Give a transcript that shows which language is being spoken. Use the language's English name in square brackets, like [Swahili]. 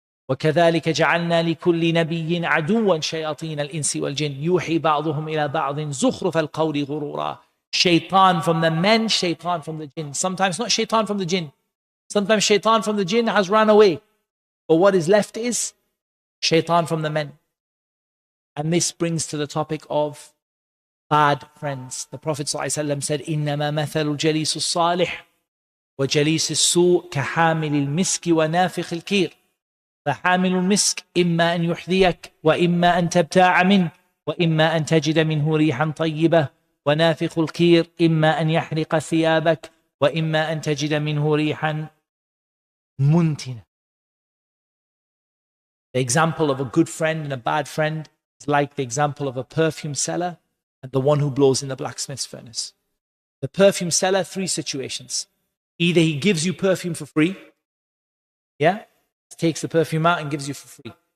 [Arabic] وَكَذَلِكَ جَعَلْنَا لِكُلِّ نَبِيٍّ عَدُوًّا شَيَاطِينَ الْإِنسِ وَالْجِنِّ يُوحِي بَعْضُهُمْ إِلَى بَعْضٍ زُخْرُفَ الْقَوْلِ غُرُورًا. [English] Shaitan from the men, shaitan from the jinn. Sometimes not shaitan from the jinn. Sometimes shaitan from the jinn has run away. But what is left is shaitan from the men. And this brings to the topic of bad friends. The Prophet ﷺ said, [Arabic] إِنَّمَا مَثَلُ الْجَلِيسُ الصَّالِحِ وَجَلِيسِ السُّوءِ كَحَامِلِ الْمِسْكِ وَنَافِخِ الْكِيرِ. فحامل المسك إما أن يحذيك وإما أن تبتاع منه وإما أن تجد منه ريحا طيبة ونافخ الكير إما أن يحرق ثيابك وإما أن تجد منه ريحا منتنة. [English] The example of a good friend and a bad friend is like the example of a perfume seller and the one who blows in the blacksmith's furnace. The perfume seller, three situations. Either he gives you perfume for free, takes the perfume out and gives you for free.